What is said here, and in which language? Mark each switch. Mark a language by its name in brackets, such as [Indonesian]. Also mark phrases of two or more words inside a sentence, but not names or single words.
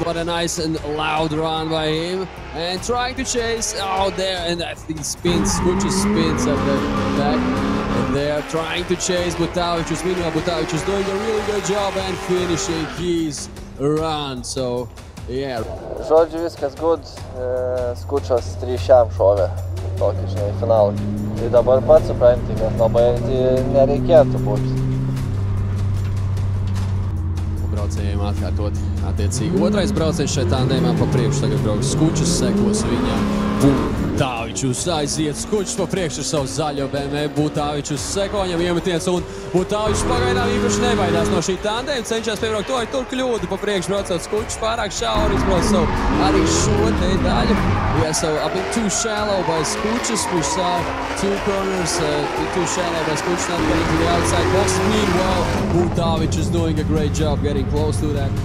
[English] What a nice and loud run by him. And trying to chase out there, and I think spins, Skučas spins at the back. And they are trying to chase Butavičius. Meanwhile, Butavičius doing a really good job and finishing his run. So, yeah. [Lithuanian] Žodžiu, viskas good. Skučas 3 šovė. tokį, žinai, finalą. Tai dabar pats supranti, kad labai nereikėtų būti. [Latvian] Braucējiem atkārtot attiecīgi. Otrais braucējs šeit tandēmā pa priekšu tagad brauks Skučs, sekos viņam Butāvičus aiziet. Skučs pa priekšu ar savu zaļo BMW, Butāvičus seko viņam iemetiens un Butāvičus pagaidām īpaši nebaidās no šī tandēma, cenšas piebraukt to, tur kļūdu pa priekšu braucot Skučs, pārāk šauri izbrauc savu arī šo te daļu. [English] Yeah, so a bit too shallow by Skučs, we saw two corners, too shallow by Skučs, not getting to the outside box. Meanwhile, Butāvičus doing a great job getting close to that.